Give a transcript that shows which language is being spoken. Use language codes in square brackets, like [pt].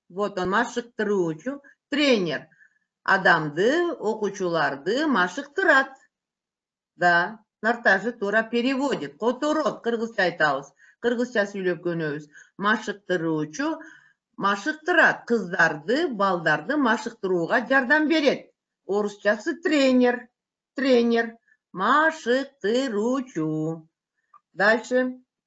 [ru] Вот он, [ky] машыктыруучу, тренер. Адамды, окуучуларды машыктырат. [ru] Да, Нартажы тура переводит. [ky] Которот, кыргызча айтабыз. Кыргызча сүйлөп көнөбүз. Машыктыруучу, машыктырат. Кыздарды, балдарды машыктырууга жардам берет. Орусчасы тренер. Тренер. Машыктыруучу. [ru] Дальше.